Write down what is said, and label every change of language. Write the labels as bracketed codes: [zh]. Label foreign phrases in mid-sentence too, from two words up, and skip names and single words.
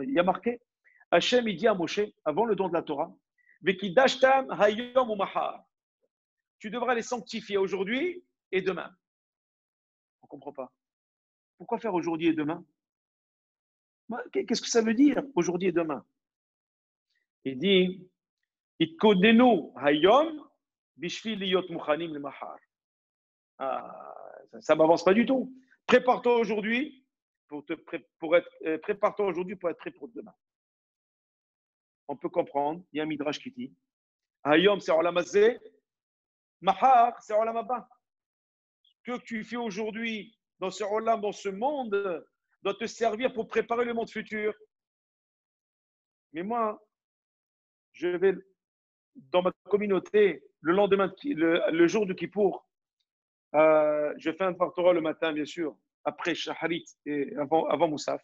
[fr] Il y a marqué, Hachem, il dit à Moshe, avant le don de la Torah, [he] וקדשתם היום ומחר. [fr] Tu devras les sanctifier aujourd'hui et demain. On ne comprend pas. Pourquoi faire aujourd'hui et demain? Qu'est-ce que ça veut dire, aujourd'hui et demain? Il dit, [he] תתקדשו היום בשביל להיות מוכנים למחר. [fr] Ça ne m'avance pas du tout. Prépare-toi aujourd'hui prépare-toi aujourd'hui pour être prêt pour demain. On peut comprendre, il y a un midrash qui dit, hayom c'est [he] עולם הזה, [fr] mahar c'est [he] עולם הבא. [fr] Ce que tu fais aujourd'hui dans ce olam, dans ce monde, doit te servir pour préparer le monde futur. Mais moi, je vais dans ma communauté, le lendemain, le jour de Kippour, je fais un Torah le matin, bien sûr, après Shaharit et avant Moussaf.